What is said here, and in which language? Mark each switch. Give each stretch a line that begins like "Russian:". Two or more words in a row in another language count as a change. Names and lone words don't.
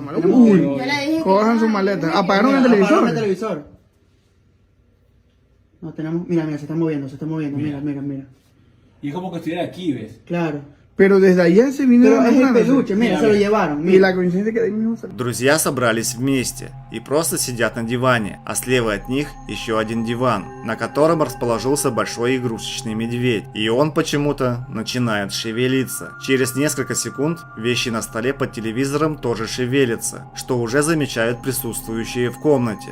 Spanish: Uy, Yo le dije que cojan no, sus maletas. no, Apagaron el Apagaron el televisor. televisor. No, tenemos, mira, se está moviendo, mira. Y es como que estuviera aquí, ¿ves? Claro. Pero desde allá se vino. Pero es el peluche, mira, se lo llevaron. Y la coincidencia que de ahí mismo salió.
Russian: Друзья собрались вместе и просто сидят на диване, а слева от них еще один диван, на котором расположился большой игрушечный медведь. И он почему-то начинает шевелиться. Через несколько секунд вещи на столе под телевизором тоже шевелятся, что уже замечают присутствующие в комнате.